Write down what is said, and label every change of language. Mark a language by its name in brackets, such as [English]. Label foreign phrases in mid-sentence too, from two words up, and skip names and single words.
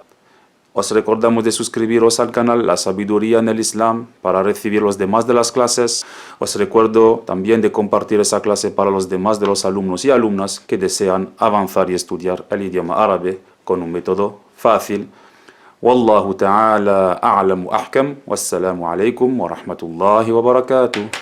[Spanish] Os recordamos de suscribiros al canal La Sabiduría en el Islam para recibir los demás de las clases. Os recuerdo también de compartir esa clase para los demás de los alumnos y alumnas que desean avanzar y estudiar el idioma árabe con un método fácil. [Arabic] والله تعالى أعلم وأحكم. والسلام عليكم ورحمة الله وبركاته.